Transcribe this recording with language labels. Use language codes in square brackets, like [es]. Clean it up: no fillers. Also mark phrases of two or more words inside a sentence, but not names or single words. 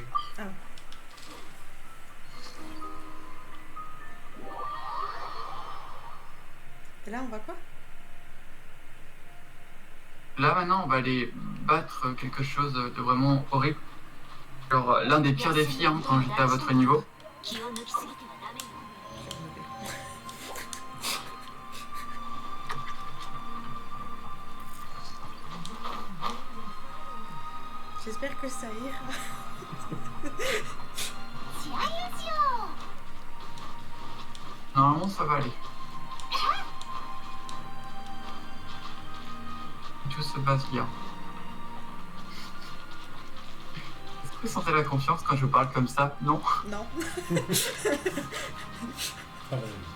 [fr] Ah. Et là, on va quoi? Là maintenant, on va aller battre quelque chose de vraiment horrible. Genre l'un des pires défis hein, quand j'étais à votre niveau. [ja] 気を抜きすぎてはダメよ。 [fr] J'espère que ça ira. [ja] 試合をしよ [fr] Normalement, ça va aller. Tout se passe bien. Est-ce que vous sentez la confiance quand je parle comme ça? Non. Non. Pareil.